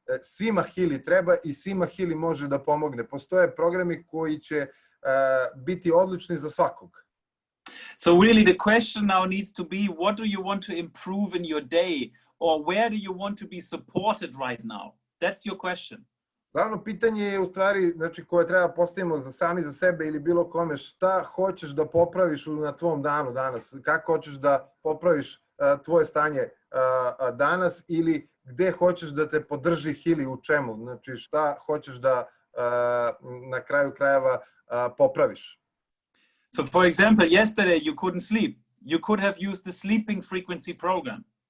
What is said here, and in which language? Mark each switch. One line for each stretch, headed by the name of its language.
Serbian: Svima Healy treba i svima Healy može da pomogne. Postoje programi koji će biti odlični za svakog.
English: So really the question now needs to be, what do you want to improve in your day, or where do you want to be supported right now? That's your question.
Serbian: Glavno pitanje je u stvari, znači, koje treba postavimo sami za sebe ili bilo kome, šta hoćeš da popraviš na tvom danu danas, kako hoćeš da popraviš tvoje stanje danas ili gde hoćeš da te podrži Healy u čemu, znači šta hoćeš da na kraju krajeva popraviš.
English: So for example, yesterday you couldn't sleep. You could have used the sleeping frequency program.